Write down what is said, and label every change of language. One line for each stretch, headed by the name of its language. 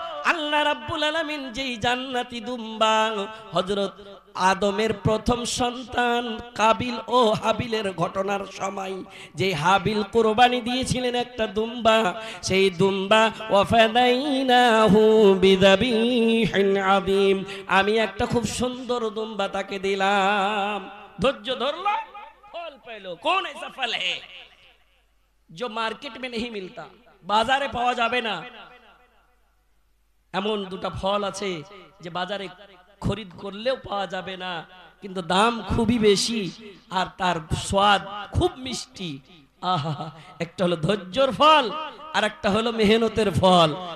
Bangla: আল্লাহ রাব্বুল আলামিন যেই জান্নাতি দুম্বা হযরত আদমের প্রথম সন্তান কাবিল ও হাবিলের ঘটনার সময় যে হাবিল কুরবানি দিয়েছিলেন একটা দুম্বা, সেই দুম্বা
Arabic: ওয়াফাদাইনাহু বিযাবিহিন আযীম,
Bangla: আমি একটা খুব সুন্দর দুম্বা তাকে দিলাম। ধৈর্য ধরলো, ফল পেলো।
Hindi: कौन ऐसा फल है जो मार्केट में नहीं मिलता?
Bangla: বাজারে পাওয়া যাবে না। এমন দুটা ফল আছে যে বাজারে খরিদ করলেও পাওয়া যাবে না, কিন্তু দাম খুবই বেশি আর তার স্বাদ খুব মিষ্টি। আহা, একটা হলো ধৈর্যর ফল আর একটা হলো মেহনতের ফল।